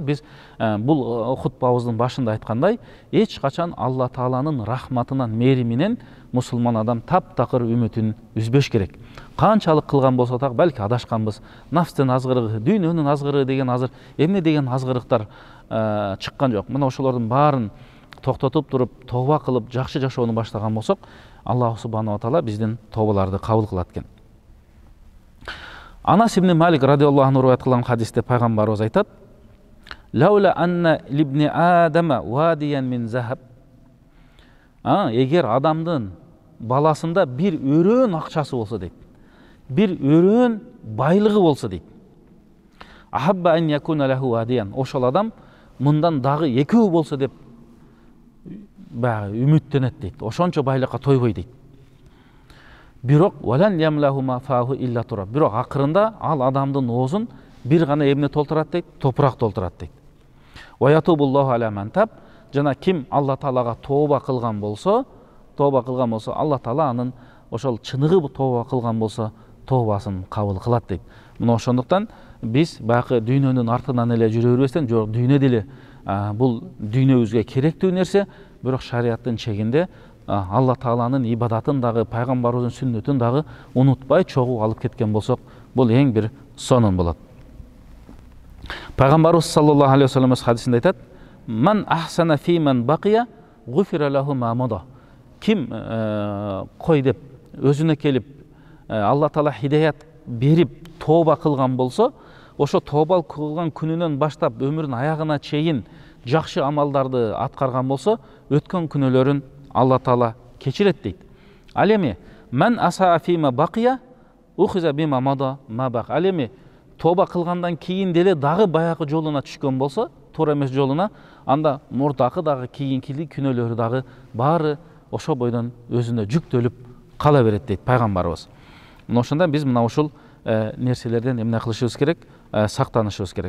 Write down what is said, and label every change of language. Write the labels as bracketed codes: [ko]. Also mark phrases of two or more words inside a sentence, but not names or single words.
[ky] Биз бул хутбабыздын башында айткандай, эч качан Алла Тааланын рахматынан, мээриминен мусулман адам таптакыр үмүтүн үзбөш керек. Канчалык кылган болсо так, балки адашканбыз. Нафстын азгырыгы, дүйнөнүн азгырыгы деген азыр эмне деген азгырыктар чыккан жок. Мына ошолордун баарын токтотуп туруп, тоба кылып, жакшы жашоону баштаган болсок, [ar] الله سبحانه وتعالى [ky] биздин тобаларды кабыл кылат экен. Анас ибн Малик [ar] رضي الله عنه [ky] риwayat кылган хадисте пайгамбарыбыз айтат: [ar] "لولا أن لابن آدم واديا من ذهب". [ky] Эгер адамдын баласында бир өрөөн акчасы болсо дейт, бир өрөөн байлыгы болсо дейт, [ar] أحب أن يكون له واديا, [ky] ошол адам мындан дагы экөө болсо деп үмүттөнөт дейт, ошончо байлыкка тойбой дейт. Бирок [ar] ولن يملأ فاه إلا التراب, [ky] бирок акырында ал адамдын оозун бир гана эмне толтурат дейт, топурак толтурат дейт. [ar] ويتوب الله على من تاب, [ky] жана ким Алла Таалага тооба кылган болсо, Алла Таала анын ошол чыныгы тооба кылган болсо, тообасын кабыл кылат дейт. Мына ошондуктан биз бакы дүйнөнүн артынан эле жүрө бербестен, жок, дүйнө деле бул дүйнөбүзгө керектүү нерсе, бирок шариаттын чегинде Алла Тааланын ибадатын дагы, пайгамбарыбыздын сүннөтүн дагы унутпай чогуу алып кеткен болсок, бул эң бир сонун болот. Пайгамбарыбыз [ar] صلى الله عليه وسلم [ky] хадисинде айтат: [ar] "من أحسن في من بقي غفر له ما مضى". [ky] Ким кой деп өзүнө келип, Алла Таала хидаят берип тооба кылган болсо, ошо тооба кылган күнүнөн баштап өмүрүнүн аягына чейин жакшы амалдарды аткарган болсо, өткөн күнөөлөрүн Алла Таала кечирет дейт. Ал эми [ar] من أساء فيما بقي أخذ بما مضى وما بقي. [ky] Ал эми тооба кылгандан кийин деле дагы баягы жолуна түшкөн болсо, туура эмес жолуна, анда мурдакы дагы кийинкили күнөөлөрү дагы баары ошо бойдон өзүнө жүктөлүп кала берет дейт пайгамбарыбыз. Мына ошондон биз мына ушул нерселерден эмне кылышыбыз керек, сактанышыбыз керек.